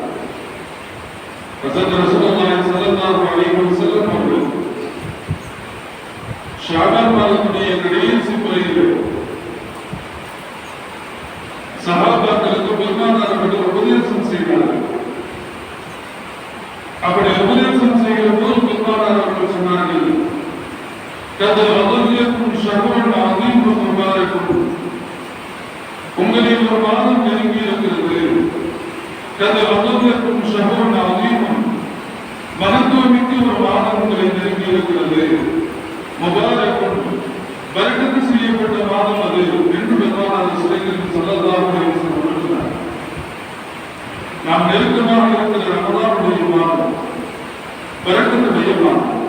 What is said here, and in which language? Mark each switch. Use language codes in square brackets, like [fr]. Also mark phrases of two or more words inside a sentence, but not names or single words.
[ta] ஹஸரத் ரசூலுல்லாஹி [ar] صلى الله عليه وسلم [ta] அவர்கள் ஷஅபான் மாதத்துடைய கடைசி பிறையில் சஹாபாக்களுக்கு பெருமானார் அவர்கள் உபதேசம் செய்தார்கள். அப்படி உபதேசம் செய்கிற போது பெருமானார் அவர்கள் சொன்னார்கள், [ar] قد أظلكم شهر عظيم مبارك. [ta] உங்களை ஒரு மாதம் நெருங்கி இருக்கிறது. [ar] قد أظلكم شهر عظيم, [ta] மகத்துவமிக்க ஒரு மாதம் உங்களை நெருங்கி இருக்கிறது. முபாரக்கும், பரக்கத்து செய்யப்பட்ட மாதம் அது என்று பெருமானார் [ar] صلى الله عليه وسلم [ta] சொன்னார். நாம் நெருக்கமாக இருக்கிற ரமலானுடைய மாதம் பரக்கத்துடைய மாதம்.